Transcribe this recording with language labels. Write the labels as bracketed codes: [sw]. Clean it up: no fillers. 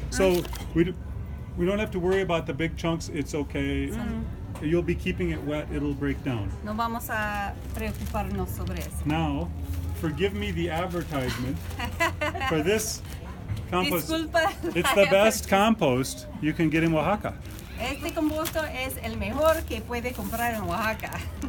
[en] So we don't have to worry about the big chunks. It's okay. You'll be keeping it wet. It'll break down. [es] No vamos a preocuparnos sobre eso. [en] Now, forgive me the advertisement for this compost. [es] Disculpa. [en] It's the best compost you can get in Oaxaca. [es] Este composto es el mejor que puede comprar en Oaxaca.